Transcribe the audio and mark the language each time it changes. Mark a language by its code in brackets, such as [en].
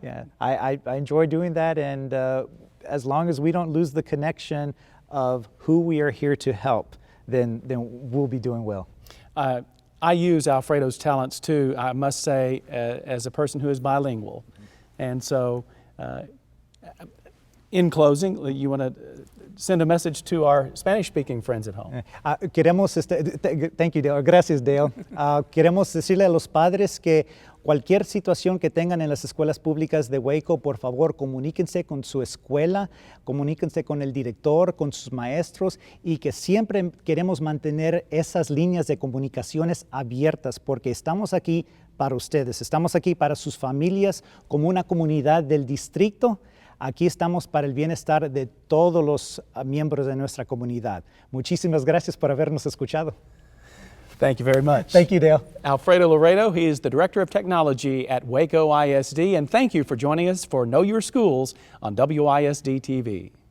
[en] Yeah, I enjoy doing that, and as long as we don't lose the connection of who we are here to help, then we'll be doing well. I use Alfredo's talents too, I must say, as a person who is bilingual. And so, in closing, you want to send a message to our Spanish-speaking friends at home. Thank you, Dale. [es] Gracias, Dale. Queremos decirle a los padres que cualquier situación que tengan en las escuelas públicas de Waco, por favor, comuníquense con su escuela, comuníquense con el director, con sus maestros, y que siempre queremos mantener esas líneas de comunicaciones abiertas, porque estamos aquí para ustedes, estamos aquí para sus familias, como una comunidad del distrito. Aquí estamos para el bienestar de todos los miembros de nuestra comunidad. Muchísimas gracias por habernos escuchado. [en] Thank you very much. Thank you, Dale. Alfredo Loredo, he is the Director of Technology at Waco ISD, and thank you for joining us for Know Your Schools on WISD TV.